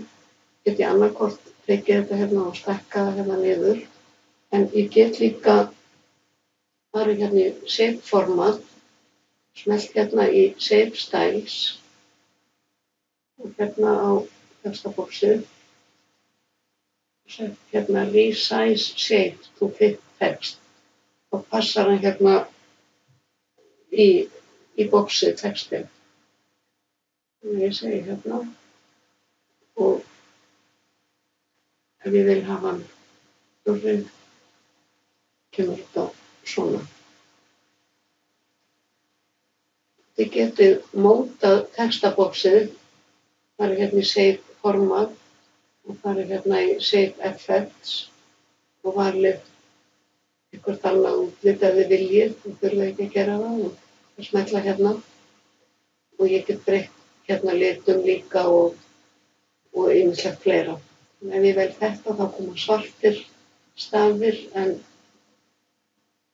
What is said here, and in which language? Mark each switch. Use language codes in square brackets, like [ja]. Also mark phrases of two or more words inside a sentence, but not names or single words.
[is] Get ég annarkort tekið þetta hérna og stækka það hérna niður. En ég get líka farið hérna í [en] shape format, [is] smellt hérna í [en] shape styles [is] og hérna á textaboxið og sett hérna [en] resize shape to fit text. [is] Þá passar hann hérna í boxið textin. Þannig ég segi hérna og ef ég vil hafa hann stórri, kemur þetta svona. Þið getið mótað textaboxið, farið hérna í [en] shape format [is] og farið hérna í [en] shape effects [is] og valið eitthvað annað útlit ef þið viljið, þú þurfið ekki að gera það og smetla hérna og ég get breytt hérna litum líka og ýmislegt fleira. Ef ég vel þetta þá koma svartir stafir en svo framvegis.